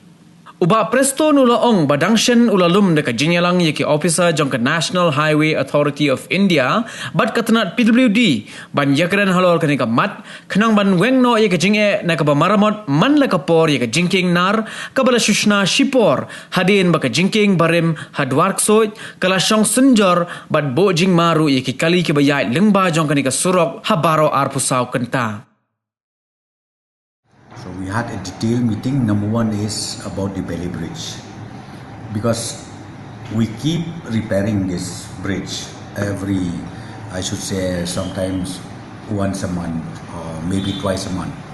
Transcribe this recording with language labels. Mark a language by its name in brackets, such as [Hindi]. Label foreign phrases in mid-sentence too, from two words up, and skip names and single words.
[Khasi] Uba preston ula ong badangshen ula lum deka jinyalang yaki officer jong ka National Highway Authority of India bat katanat PWD ban yakran halor kanika mat khnang ban weng no yaka jinge na ka maramot man la ka por yaka Jingkieng nar kabala Shna shipor hadin baka Jingkieng Rim ha Dwar Ksuid kala shong senjor bat bo jing maru yaki kali ki bayai lengba jong kanika surok ha baro arpusau kenta. [English] So we had a detailed meeting. Number one is about the Belly Bridge, because we keep repairing this bridge every, I should say, sometimes once a month or maybe twice a month.